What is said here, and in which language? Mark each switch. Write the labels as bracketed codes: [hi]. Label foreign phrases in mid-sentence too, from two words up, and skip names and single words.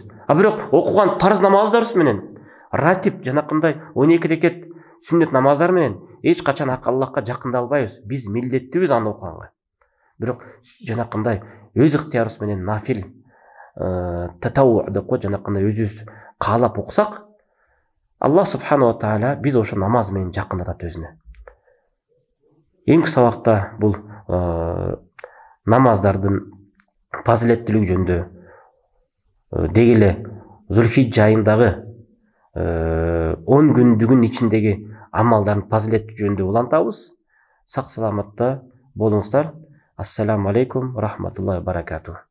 [ky] А бирок окуган парыз намаздарыбыз менен, ратип жанакындай 12 рекет сүннет намаздар менен эч качан Аллахка жакында албайбыз. Биз милдеттүүбүз аны окуганга. Бирок жанакындай өз ыктыярыбыз менен [ar] نفل تطوع [ky] деп коет, жанакындай өзүбүз каалап окусак, Аллах [ar] سبحانه وتعالى [ky] биз ошо намаз менен жакындатат өзүнө. Эң кыса убакта бул намаздардын фазилеттүүлүгү жөнүндө деги эле Зулхиджа айындагы 10 күндүгүн ичиндеги амалдардын фазилети жөнүндө улантабыз. Сак саламатта болуңуздар. [ar] السلام عليكم ورحمة الله وبركاته.